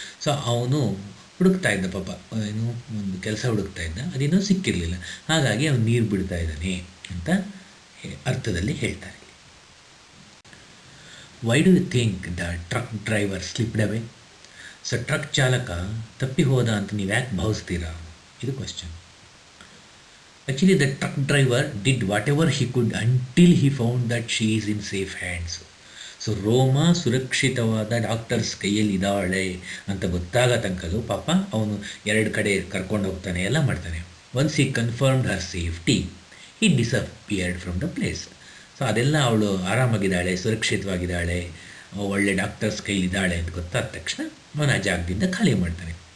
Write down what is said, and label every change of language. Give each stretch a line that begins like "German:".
Kannada: So ಅವನು ಹುಡುಕ್ತಾ ಇದ್ದ, ಪಾಪ ಏನು ಒಂದು ಕೆಲಸ ಹುಡುಕ್ತಾ ಇದ್ದ, ಅದೇನೋ ಸಿಕ್ಕಿರಲಿಲ್ಲ, ಹಾಗಾಗಿ ಅವನು ನೀರು ಬಿಡ್ತಾ ಇದ್ದಾನೆ ಅಂತ ಅರ್ಥದಲ್ಲಿ ಹೇಳ್ತಾರೆ.
English: Why do you think the truck driver slipped away? So
Kannada: truck ಚಾಲಕ ತಪ್ಪಿ ಹೋದ ಅಂತ ನೀವು ಯಾಕೆ ಭಾವಿಸ್ತೀರಾ? ಇದು question.
English: Actually, the truck driver did whatever he could until he found that she is in safe hands.
Kannada: So ರೋಮಾ ಸುರಕ್ಷಿತವಾದ ಡಾಕ್ಟರ್ಸ್ ಕೈಯಲ್ಲಿ ಇದ್ದಾಳೆ ಅಂತ ಗೊತ್ತಾಗ ತನಕಲೂ ಪಾಪ ಅವನು 2 ಕಡೆ ಕರ್ಕೊಂಡು ಹೋಗ್ತಾನೆ, ಎಲ್ಲ ಮಾಡ್ತಾನೆ.
English: Once he confirmed her safety, he disappeared from the place.
Kannada: So ಅದೆಲ್ಲ ಅವಳು ಆರಾಮಾಗಿದ್ದಾಳೆ, ಸುರಕ್ಷಿತವಾಗಿದ್ದಾಳೆ, ಒಳ್ಳೆ ಡಾಕ್ಟರ್ಸ್ ಕೈಲಿದ್ದಾಳೆ ಅಂತ ಗೊತ್ತಾದ ತಕ್ಷಣ ಅವನು ಆ ಜಾಗದಿಂದ ಖಾಲಿ ಮಾಡ್ತಾನೆ.